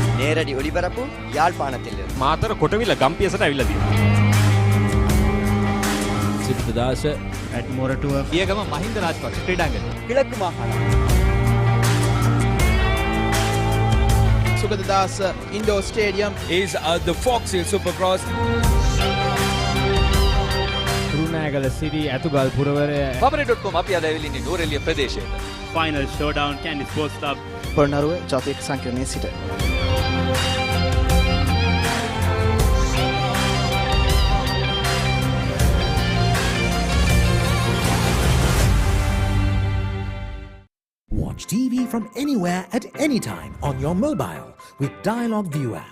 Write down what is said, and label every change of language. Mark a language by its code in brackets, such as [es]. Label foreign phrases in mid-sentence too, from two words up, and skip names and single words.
[ta] நேரடி ஒளிபரப்பு யாழ்ப்பாணத்திலிருந்து. [si] මාතර කොටවිල ගම්පියසට ඇවිල්ලා තියෙනවා. සිද්ධදාස at මොරටුව පියගම මහින්ද රාජපක්ෂ ක්‍රීඩාංගණය. [ta] கிழக்கு மாகாணம். [en] සුගතදාස Indoor Stadium is the Fox Hill Supercross. [si] Galle City ඇතුගල් පුරවරය Papare.com අපි අද ඇවිල්ලා ඉන්නේ නෝරෙලිය ප්‍රදේශයට. [en] final showdown Candy Sports Club [si] පොළොන්නරුව ජාතික සංකීර්ණයේ සිට [en] Watch TV from anywhere at any time on your mobile with Dialog View app.